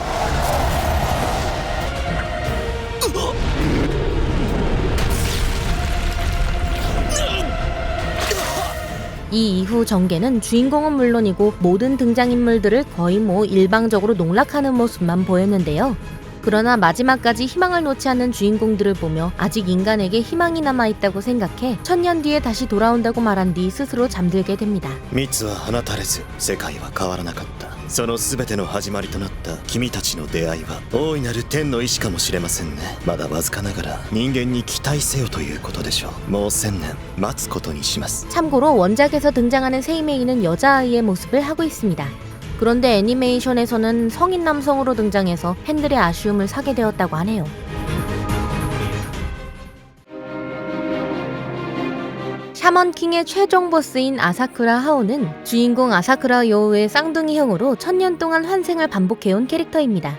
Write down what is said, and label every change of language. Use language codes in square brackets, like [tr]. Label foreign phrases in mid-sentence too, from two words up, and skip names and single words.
[ko] 이 이후 전개는 주인공은 물론이고 모든 등장인물들을 거의 일방적으로 농락하는 모습만 보였는데요. 그러나 마지막까지 희망을 놓지 않는 주인공들을 보며 아직 인간에게 희망이 남아있다고 생각해 1000년 뒤에 다시 돌아온다고 말한 뒤 스스로 잠들게 됩니다. [ja] 蜜は放たれず世界は変わらなかった。その全ての始まりとなった君たちの出会いは大いなる天の意志かもしれませんね。まだわずかながら人間に期待せよということでしょう。もう1000年待つことにします。 [ko] 참고로 원작에서 등장하는 세이메이는 여자아이의 모습을 하고 있습니다. 그런데 애니메이션에서는 성인 남성으로 등장해서 팬들의 아쉬움을 사게 되었다고 하네요. 샤먼킹의 최종 보스인 아사쿠라 하오는 주인공 아사쿠라 요우의 쌍둥이 형으로 1000년 동안 환생을 반복해온 캐릭터입니다.